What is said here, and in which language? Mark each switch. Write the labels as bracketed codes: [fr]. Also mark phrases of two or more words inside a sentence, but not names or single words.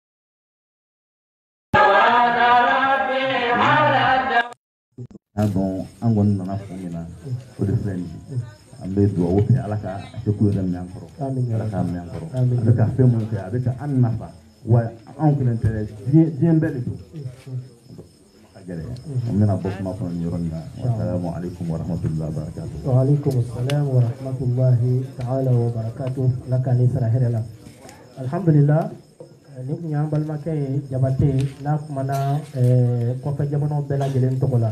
[bm] donc an kɔni nana fɔ min na o de filɛ nin ye an bɛ dugawu kɛ ala ka se k'u yɛrɛ minɛ an kɔrɔ ala k'a minɛ an kɔrɔ a bɛ ka fɛn minnu kɛ a bɛ ka an nafa wa anw kelen tɛ diɲɛ bɛɛ de don a gɛlɛya an bɛna bɔ kuma kɔnɔ nin yɔrɔ in na [ar] والسلام عليكم ورحمة الله وبركاته. وعليكم السلام ورحمة الله تعالى وبركاته. [bm] Ala ka ni sara hɛrɛ la alhamdulillah ni kun y'an balimakɛ ye Jabate n'a kumana kɔfɛ jamanaw bɛɛ lajɛlen tɔgɔ la.